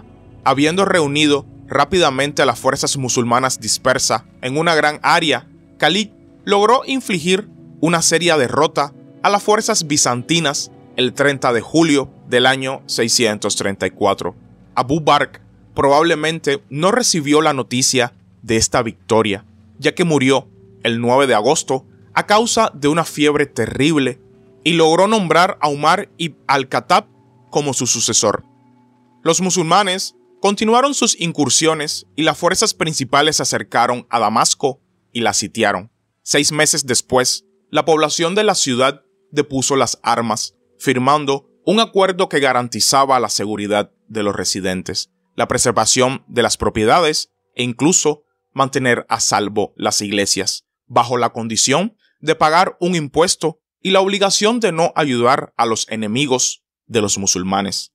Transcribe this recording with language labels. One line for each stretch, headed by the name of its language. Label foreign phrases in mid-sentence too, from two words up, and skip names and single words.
Spanish: Habiendo reunido rápidamente a las fuerzas musulmanas dispersas en una gran área, Khalid logró infligir una seria derrota a las fuerzas bizantinas el 30 de julio del año 634. Abu Bakr probablemente no recibió la noticia de esta victoria, ya que murió el 9 de agosto a causa de una fiebre terrible y logró nombrar a Umar ibn al-Khattab como su sucesor. Los musulmanes continuaron sus incursiones y las fuerzas principales se acercaron a Damasco y la sitiaron. 6 meses después, la población de la ciudad depuso las armas, firmando un acuerdo que garantizaba la seguridad de los residentes, la preservación de las propiedades e incluso mantener a salvo las iglesias, bajo la condición de pagar un impuesto y la obligación de no ayudar a los enemigos de los musulmanes.